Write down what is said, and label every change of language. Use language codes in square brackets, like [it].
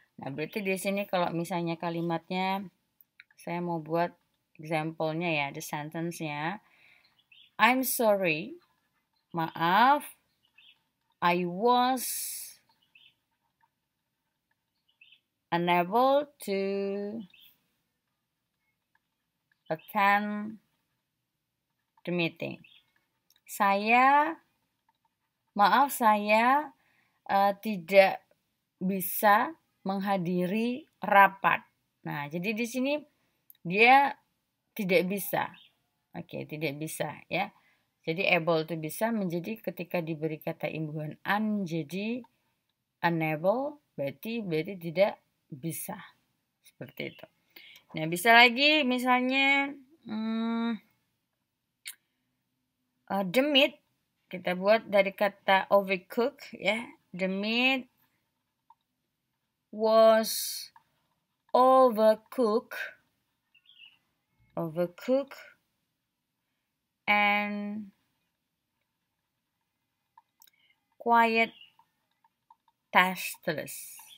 [id] Nah, berarti di sini kalau misalnya kalimatnya saya mau buat example-nya ya, the sentence-nya. [en] I'm sorry, [id] maaf, [en] I was unable to attend the meeting. [id] Maaf saya tidak bisa menghadiri rapat. Nah, jadi di sini dia tidak bisa. Oke, tidak bisa ya. Jadi able itu bisa menjadi ketika diberi kata imbuhan un jadi unable, berarti tidak bisa. Seperti itu. Nah, bisa lagi misalnya the meat kita buat dari kata overcook ya. [en] The meat was overcooked and quite tasteless.